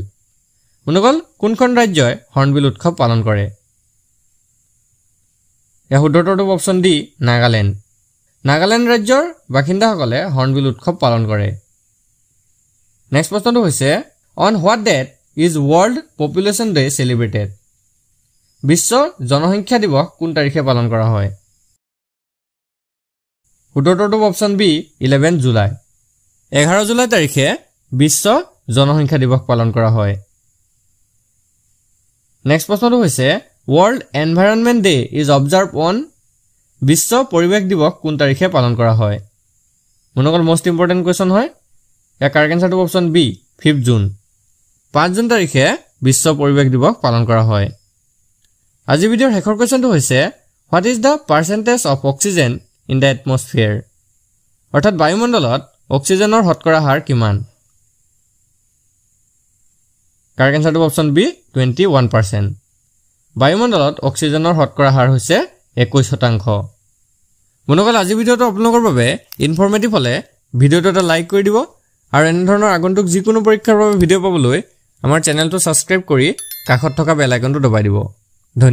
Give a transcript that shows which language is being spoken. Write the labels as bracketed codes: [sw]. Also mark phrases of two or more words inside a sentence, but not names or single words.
[as] মনকল কোনখন ৰাজ্যই হৰ্ণবিল উৎসৱ পালন কৰে? ইয়াৰ শুদ্ধটো [en] option D [as] নাগালেণ্ড। নাগালেণ্ড ৰাজ্যৰ বাসিন্দাসকলে হৰ্ণবিল উৎসৱ পালন কৰে। নেক্সট প্ৰশ্নটো হৈছে [en] on what date is World Population Day celebrated? [as] বিশ্ব জনসংখ্যা দিৱস কোন তাৰিখে পালন কৰা হয়? শুদ্ধটো [en] option B [as] 11 জুলাই। 11 জুলাই তাৰিখে বিশ্ব জনসংখ্যা দিৱস পালন কৰা হয়। নেক্সট প্ৰশ্নটো হৈছে [en] World Environment Day is observed on? [as] বিশ্ব পৰিৱেশ দিৱস কোন তাৰিখে পালন কৰা হয়? মনকল [en] most important question [as] হয়। ইয়াৰ [en] correct answerটো option B [as] 5 জুন। 5 জুন তাৰিখে বিশ্ব পৰিৱেশ দিৱস পালন কৰা হয়। আজি ভিডিঅ'ৰ শেষৰ কুৱেশ্যনটো হৈছে [en] what is the percentage of oxygen in the atmosphere? [as] অৰ্থাৎ বায়ুমণ্ডলত অক্সিজেনৰ শতকৰা হাৰ কিমান? [en] correct answerটো option B [as] 21%। বায়ুমণ্ডলত অক্সিজেনৰ শতকৰা হাৰ হৈছে 21%। মনকল আজি ভিডিঅ'টো আপোনালোকৰ বাবে ইনফৰমেটিভ হ'লে ভিডিঅ'টো এটা লাইক কৰি দিব আৰু এনে ধৰণৰ আগন্তুক যিকোনো পৰীক্ষাৰ বাবে ভিডিঅ' পাবলৈ আমাৰ চেনেলটো ছাবস্ক্ৰাইব কৰি কাষত থকা [en] bell iconটো [as] দবাই দিব।